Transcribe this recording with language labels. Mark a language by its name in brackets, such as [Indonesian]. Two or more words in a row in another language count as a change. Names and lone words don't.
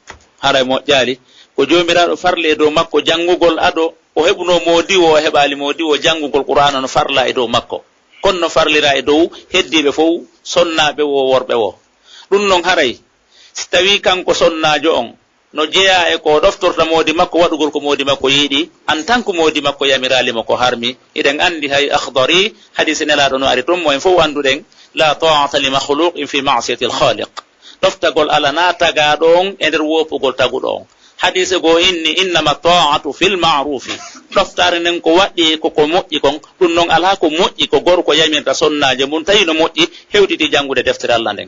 [Fula] haray moƴƴali ko joomiraɗo farle e dow makko janngugol ado o heɓuno moodiwo o heɓali moodiwo janngugol qur'ana no farla e dow makko, kono no farlira e dow heddiɓe fof sonnaɓe wo worɓe wo. ɗum noon haray si tawi kanko sonnajo on no jeeya e ko ɗoftorta moodi makko waɗugol ko moodi makko yiiɗi [French] en tant que [Fula] moodi makko yamiralimo ko harmi. eɗen andi hay akhdari hadise nelaɗo no ari toon mo en fof anduɗen [Arabic] لا طاعة لمخلوق في معصية الخالق. [Fula] ɗoftagol ala na tagaɗo on e nder woppugol taguɗo on. hadise go inni [Arabic] إنما الطاعة في المعروف. [Fula] ɗoftare nden ko waɗɗi koko moƴƴi kon. ɗum noon ala ko moƴƴi ko gorko yamirta sonnaje mum tawi no moƴƴi hewtiti jangude deftere Allah nden.